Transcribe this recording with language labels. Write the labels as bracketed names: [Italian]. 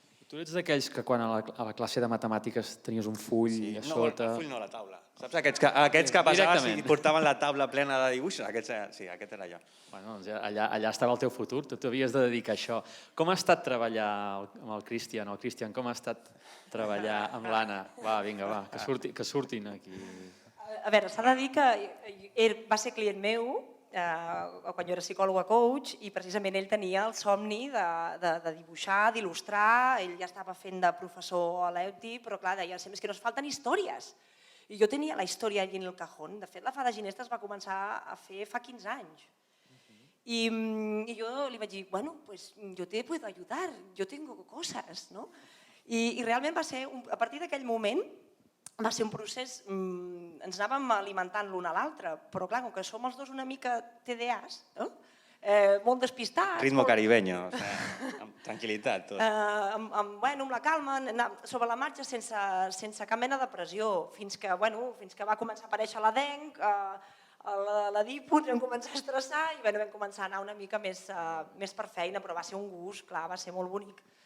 [Catalan] Tu ets d'aquells que quan a la classe de matemàtiques tenies un full a sota... No, el full no, la taula. Saps aquests que passaves i portaven la taula plena de dibuixos? Sí, aquest era jo. Allà estava el teu futur, tu t'havies de dedicar a això. Com ha estat treballar amb el Cristian? Cristian, com ha estat treballar amb l'Anna? Va, vinga, va, que surtin aquí. A veure, s'ha de dir que va ser client meu quan jo era psicòloga coach i precisament ell tenia el somni de dibuixar, d'il·lustrar, ell ja estava fent de professor a l'EUTI, però clar, deia sempre que nos falten històries. I jo tenia la història allí [Spanish] en el cajón. [Catalan] De fet, la Fada Ginesta es va començar a fer fa 15 anys. I jo li vaig dir, [Spanish] pues yo te puedo ayudar, yo tengo cosas, no? [Catalan] I realment va ser, a partir d'aquell moment, va ser un procés, ens anàvem alimentant l'un a l'altre, però clar, com que som els dos una mica TDAs, molt despistats... [Spanish] Ritmo caribeño, [Catalan] amb tranquil·litat. Amb la calma, sobre la marxa, sense cap mena de pressió, fins que va començar a aparèixer la dengue, la DIPO, ens vam començar a estressar i vam començar a anar una mica més per feina, però va ser un gust, clar, va ser molt bonic.